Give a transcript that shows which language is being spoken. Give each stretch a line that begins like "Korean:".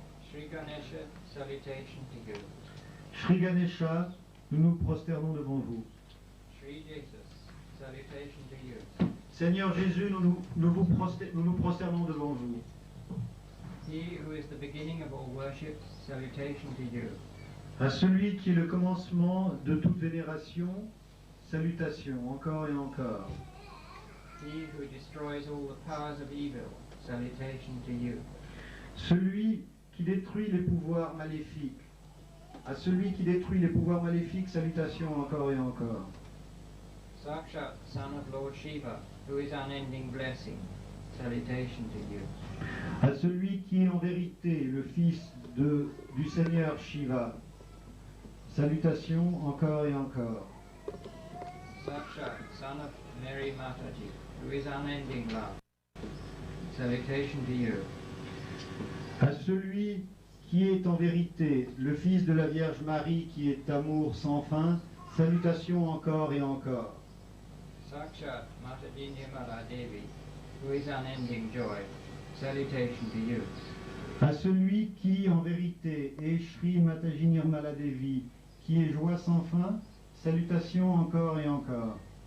English: Sri Ganesha, salutation to you.
French: Sri Ganesha, nous nous prosternons devant vous.
English: Sri Jesus, salutation to you.
French: Seigneur Jésus, nous nous prosternons devant vous.
English: He who is the beginning of all worship, salutation to you.
French: À celui qui est le commencement de toute vénération, salutations encore et encore.
English: He who destroys all the powers of evil, salutation to you.
French: Celui qui détruit les pouvoirs maléfiques. À celui qui détruit les pouvoirs maléfiques, salutations encore et encore.
English: Sakshat, son of Lord Shiva, who is unending blessing, salutation to you.
French: À celui qui est en vérité le fils du Seigneur Shiva, salutations encore et encore.
English: Sakshat, son of Mary Mataji, who is unending love, salutation to you.
French: À celui qui est en vérité le fils de la Vierge Marie qui est amour sans fin, salutations encore et encore.
English: Sakshat, Mataji Nirmala Devi, who is unending joy, salutation to you.
French: À celui qui en vérité est Sri Mataji Nirmala Devi qui est joie sans fin, salutations encore et encore.